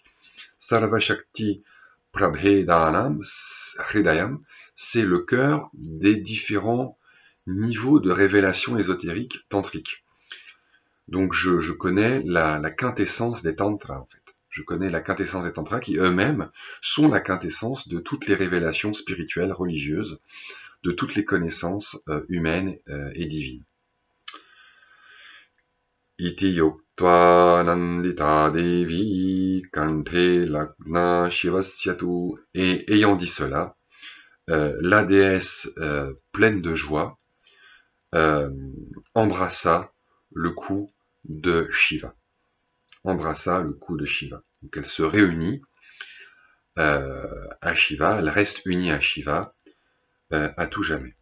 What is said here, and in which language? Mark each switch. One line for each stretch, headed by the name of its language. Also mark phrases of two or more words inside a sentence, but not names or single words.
Sanskrit: Sarva Shakti Prabhedanam Hridayam,
French: c'est le cœur des différents niveaux de révélation ésotérique tantrique. Donc je connais la quintessence des tantras en fait. Je connais la quintessence des tantras qui eux-mêmes sont la quintessence de toutes les révélations spirituelles, religieuses, de toutes les connaissances humaines et divines.
Sanskrit: Iti yoktva nandita devi kante lagna shivasyatu.
French: Et ayant dit cela, la déesse pleine de joie embrassa le cou de Shiva. Donc elle se réunit à Shiva, elle reste unie à Shiva à tout jamais.